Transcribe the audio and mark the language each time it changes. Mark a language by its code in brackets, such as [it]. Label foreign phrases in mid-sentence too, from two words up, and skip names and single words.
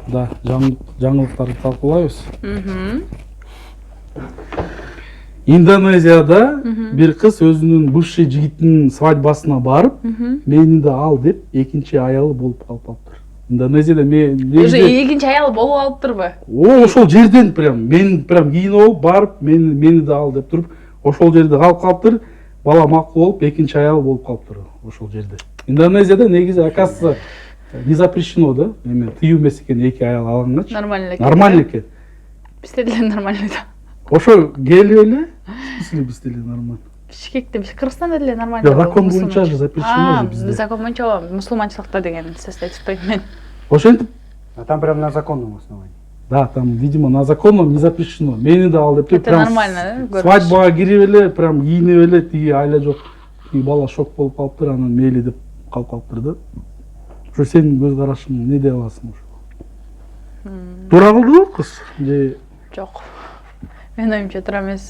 [ky] Да, жаңылыктарды талкуулайбыз. Индонезияда бир кыз өзүнүн бывший жигитинин свадьбасына барып, мени да ал деп экинчи аялы болуп калыптыр. Индонезияда Уже экинчи аялы болуп алыптырбы? Ошол жерден мен кийинип алып барып, мени да ал деп туруп, ошол жерде калып калыптыр. Бала макул болуп, экинчи аялы болуп калыптыр ошол жерде. Индонезияда негизи [ru] оказывается не запрещено, да? [ky] Эме тыюу эмес экен, эки аял алынгачы. Нормально экен. Нормально экен. Бизде деле нормально да. Ошо келип эле, [ru] в смысле [ky] бизде эле нормально. Бишкекте, Кыргызстанда деле нормально. Закон боюнча же запрещено же бизде. Закон боюнча мусулманчылыкта деген сөздү айтпайм мен. Ошентип, [ru] Там прям на законном основании. да, там, видимо, на законном не запрещено. [ky] Мени да ал деп, [ru] Это нормально, да? [ky] свадьбага кирип эле, прям кийинип эле, тиги айла жок. Тиги бала шок болуп калыптыр, анан мейли деп калып калыптыр да. Ошо сенин көз карашың не дей аласың ошо? Туура кылдыбы кыз? Же Жок. Мен оюмча туура эмес.